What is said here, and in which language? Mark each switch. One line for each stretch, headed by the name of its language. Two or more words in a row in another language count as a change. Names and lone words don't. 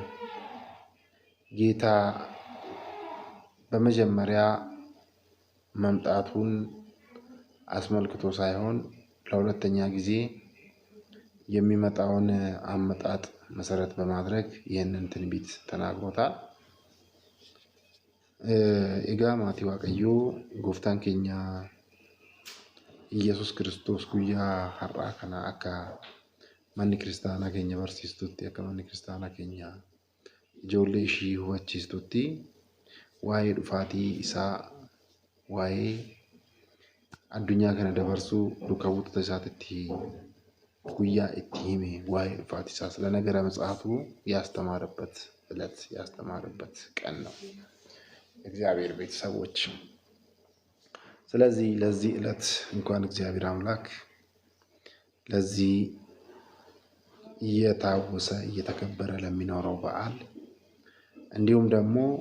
Amharic: ጌታ በመጀመሪያ መምጣቱን አስመልክቶ ሳይሆን ለሁለተኛ ጊዜ የሚመጣውን አመጣጥ መሰረት በማድረግ ይህንን ትንቢት ተናግሮታል።
Oromo: Egaa maatii Waaqayyoo Gooftaan keenya Yesuus Kiristoos guyyaa har'aa kana akka manni kiristaanaa keenya barsiistutti akka manni kiristaanaa keenya ijoollee ishii hubachiistutti waa'ee dhufaatii isaa, waa'ee addunyaa kana dabarsuu duuka buutota isaatti guyyaa itti hime waa'ee dhufaatii isaa
Amharic: ስለ ነገረ መጽሐፉ ያስተማረበት ዕለት ያስተማረበት ቀን ነው እግዚአብሔር ቤተሰቦች። ስለዚህ ለዚህ ዕለት እንኳን እግዚአብሔር አምላክ ለዚህ እየታወሰ እየተከበረ ለሚኖረው በዓል እንዲሁም ደግሞ